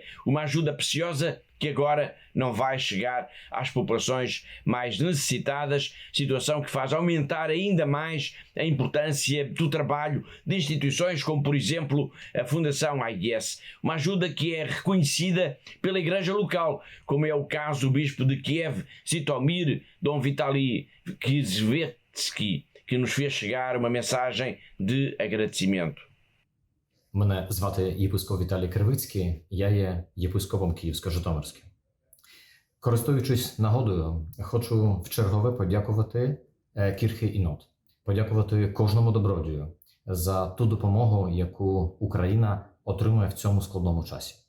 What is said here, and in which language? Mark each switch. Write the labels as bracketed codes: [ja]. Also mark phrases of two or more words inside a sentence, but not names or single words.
[pt] Uma ajuda preciosa que agora não vai chegar às populações mais necessitadas, situação que faz aumentar ainda mais a importância do trabalho de instituições como, por exemplo, a Fundação AES. Uma ajuda que é reconhecida pela Igreja local, como é o caso do Bispo de Kiev, Zitomir Dom Vitali Kizvetsky, que nos fez chegar uma mensagem de agradecimento. [uk] Мене звати єпископ Віталій Кривицький, я є єпископом Київсько-Житомирським. Користуючись нагодою, хочу вчергове подякувати Кірхі Інот, подякувати кожному добродію за ту допомогу, яку Україна отримує в цьому складному часі.